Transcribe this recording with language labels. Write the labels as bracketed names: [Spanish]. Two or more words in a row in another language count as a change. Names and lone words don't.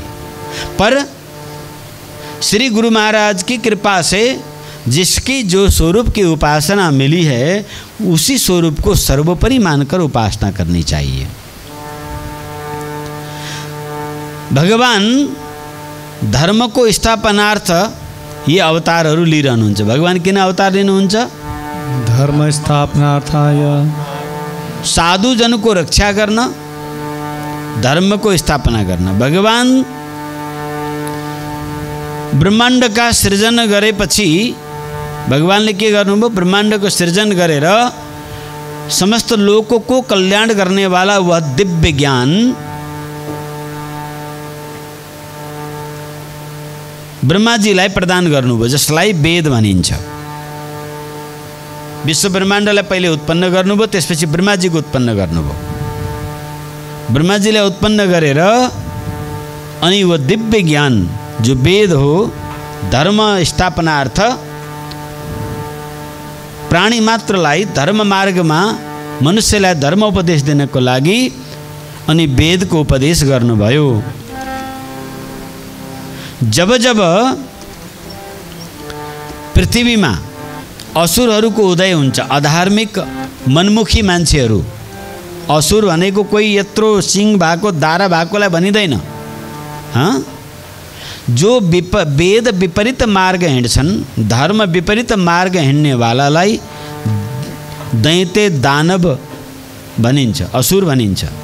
[Hindi] पर श्री गुरु महाराज की कृपा से जिसकी जो स्वरूप की उपासना मिली है उसी स्वरूप को सर्वोपरि मानकर उपासना करनी चाहिए। [Nepali] भगवान धर्म को स्थापनार्थ ये अवतारहरू लिइरहनुहुन्छ। भगवान किन अवतार लिनुहुन्छ? [Sanskrit] धर्म स्थापनार्थाय, [Hindi] साधुजन को रक्षा करना, धर्म को स्थापना करना। [Nepali] भगवान [Hindi] ब्रह्मांड का सृजन [Nepali] गरेपछि भगवानले के गर्नुभयो? ब्रह्मांड को सृजन गरेर [Hindi] समस्त लोकों को कल्याण करने वाला वह दिव्य ज्ञान [Nepali] ब्रह्माजीलाई प्रदान गर्नुभयो, जसलाई वेद भनिन्छ। विश्व ब्रह्माण्डलाई पहिले उत्पन्न गर्नुभयो, त्यसपछि ब्रह्माजीको उत्पन्न गर्नुभयो। ब्रह्माजीलाई उत्पन्न गरेर अनि [Hindi] वह दिव्य ज्ञान जो [Nepali] वेद हो, धर्म स्थापनार्थ प्राणी मात्रलाई धर्म मार्गमा मनुष्यलाई धर्म उपदेश दिनको लागि अनि वेदको उपदेश गर्नुभयो। जब जब पृथ्वीमा असुरहरूको उदय हुन्छ, अधार्मिक मनमुखी मान्छेहरू, असुर भनेको कोही यत्रो सिंह भएको दारा भएकोलाई भनिँदैन, जो वेद विपरीत मार्ग हिँड्छन्, धर्म विपरीत मार्ग हिँड्नेवालालाई दैत्य दानव भनिन्छ, असुर भनिन्छ।